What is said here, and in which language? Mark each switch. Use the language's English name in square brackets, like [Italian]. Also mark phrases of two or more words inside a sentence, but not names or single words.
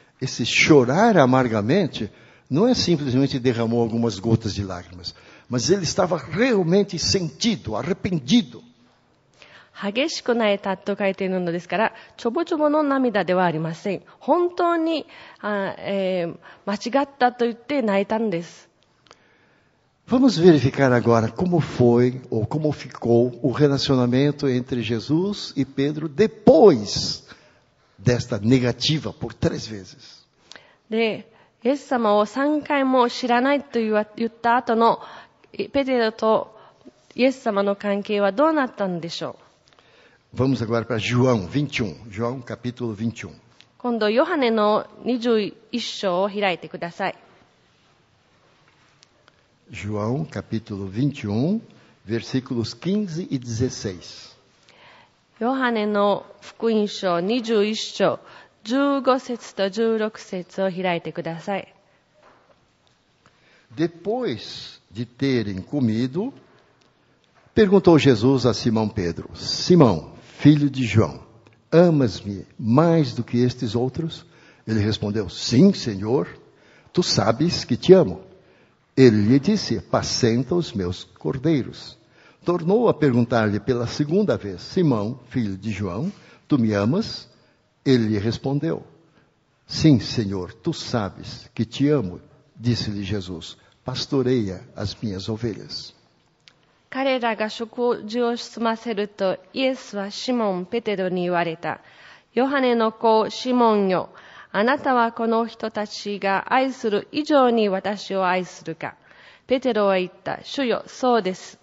[Portuguese] Esse chorar amargamente não é simplesmente derramou algumas gotas de lágrimas, mas ele estava realmente sentido, arrependido. [Japanese] 激しく泣いたと書いているのですから、ちょぼちょぼの涙ではありません。本当に間違ったと言って泣いたんです。 [Portuguese] Vamos verificar agora como foi ou como ficou o relacionamento entre Jesus e Pedro depois desta negativa por 3 vezes. [Japanese] で、イエス様を3回も知らないと言った後のペテロとイエス様の関係はどうなったんでしょう。 [Portuguese] Vamos agora para João 21, João capítulo 21. [Japanese] 今度ヨハネの21章を開いてください。 [Portuguese] João capítulo 21, versículos 15 e 16. [Japanese] ヨハネの福音書21章15節と16節を開いてください。 [Portuguese] Depois de terem comido, perguntou Jesus a Simão Pedro: Simão, filho de João, amas-me mais do que estes outros? Ele respondeu: Sim, Senhor, tu sabes que te amo. Ele lhe disse: Apacenta os meus cordeiros. Tornou a perguntar-lhe pela segunda vez: Simão, filho de João, tu me amas? Ele lhe respondeu: Sim, Senhor, tu sabes que te amo. Disse-lhe Jesus: Pastoreia as minhas ovelhas. [Japanese] 彼らが食事を済ませると、イエスはシモン・ペテロに言われた。ヨハネの子シモンよ、あなたはこの人たちが愛する以上に私を愛するか。ペテロは言った。主よ、そうです。